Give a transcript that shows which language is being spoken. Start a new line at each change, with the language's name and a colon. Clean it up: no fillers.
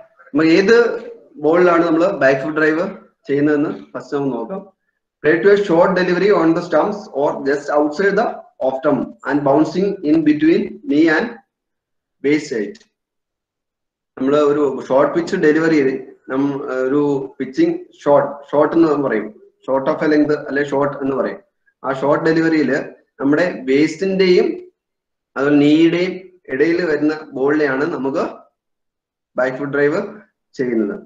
Malayalam: നമ്മൾ ഏത് ബോളിലാണ് നമ്മൾ ബാക്ക് ഫുട്ട് ഡ്രൈവ് ചെയ്യുന്നതെന്ന് ഫസ്റ്റ് നമുക്ക് നോക്കാം.
English: Play to a short delivery on the stumps or just outside the off stump and bouncing in between knee and base side.
Malayalam: നമ്മൾ ഒരു short pitch delivery ഒരു pitching short എന്ന് പറയും, short of A length അല്ലെ short എന്ന് പറയും. ആ short ഡെലിവറിയിൽ നമ്മുടെ വേസ്റ്റിന്റെയും അതുപോലെ നീയുടെയും ഇടയിൽ വരുന്ന ബോളിനെയാണ് നമുക്ക് ബാക്ക് ഫുട്ട് ഡ്രൈവ് ചെയ്യുന്നത്.